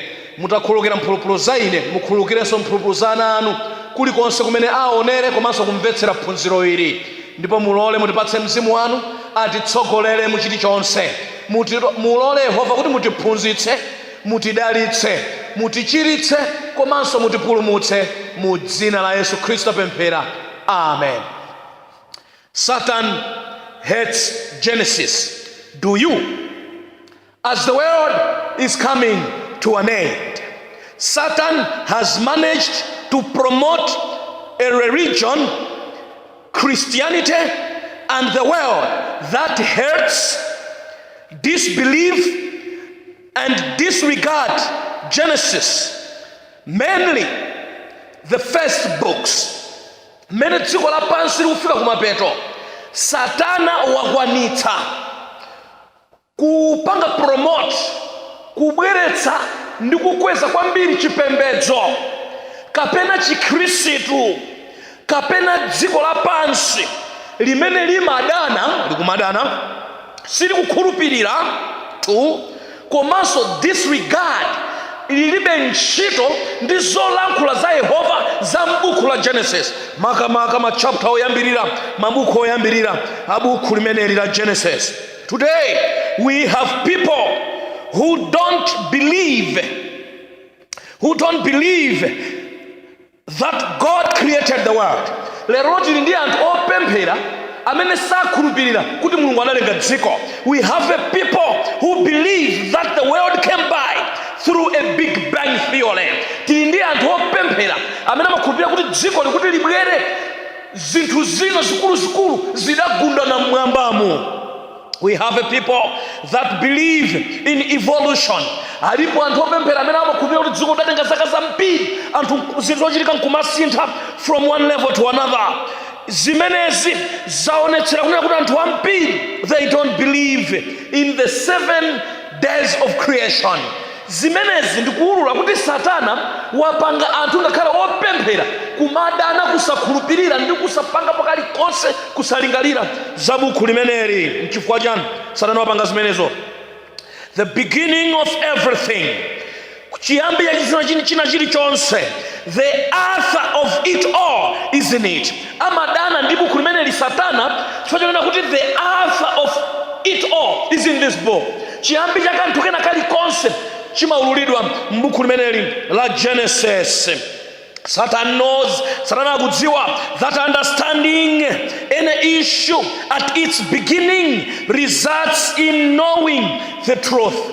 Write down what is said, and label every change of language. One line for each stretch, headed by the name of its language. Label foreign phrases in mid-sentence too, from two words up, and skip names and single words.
Nyanja: Mutakhululukira mphulupulu za ine, mukhululukirenso mphulupulu za ana anu kulikonse kumene aonere komanso kumvetsera phunziro ili. Ndipo mulole mutipatse mzimu wanu atitsogolere mu chilichonse. Mulole Yehova kuti mutiphunzitse, mutidalitse, mutichiritse komanso mutipulumutse mu dzina la Yesu Khristu pemphera.
English: Amen. Satan hates Genesis. Do you? As the world is coming to an end, Satan has managed to promote a religion, Christianity, and the world that hates, disbelieve, and disregard Genesis, mainly the first books.
Nyanja: Mene dziko lapansi likufika kumapeto, Satana wakwanitsa kupanga promote, kubweretsa ndi kukweza kwambiri chipembedzo kapena chikhristu kapena dziko lapansi limene likumadana silikukhulupirira tu, komanso disregard lilibe ntchito ndi zolankhula za Yehova za m'buku la Genesis, makamaka machapter oyambirira, mabuku oyambirira abuku limeneli la Genesis.
English: Today we have people who don't believe that God created the world.
Nyanja: Lero tili ndi anthu opemphera amene sakhulupirira kuti Mulungu analenga dziko.
English: We have a people who believe that the world came by through a Big Bang theory.
Nyanja: Tili ndi anthu opemphera amene amakhulupirira kuti dziko likuti libwere zinthu zina zikuluzikulu zidagundana mmwambamo.
English: We have a people that believe in evolution.
Nyanja: Alipo anthu opemphera amene amakhulupirira kuti dziko lidatenga zaka zambiri anthu zinthu zochitika nkumasintha
English: from one level to another.
Nyanja: Zimenezi zaonetsera kunena kuti anthu ambiri
English: they don't believe in the 7 days of creation.
Nyanja: Zimenezi ndikuwulula kuti Satana wapanga anthu ngakhala opemphera kumadana, kusakhulupirira ndi kusapanga pakali konse kusalingalira za buku limeneli. N'chifukwa chani Satana wapanga zimenezo?
English: The beginning of everything,
Nyanja: chiyambi ya china chilichonse,
English: the author of it all is in it.
Nyanja: Amadana ndi buku limeneli Satana chifukwa chonena kuti
English: the author of it all is in this book.
Nyanja: Chiyambi cha kanthu kena kali konse chimaululidwa m'buku limeneli la Genesis.
English: Satan akudziwa that understanding any issue at its beginning results in knowing the truth.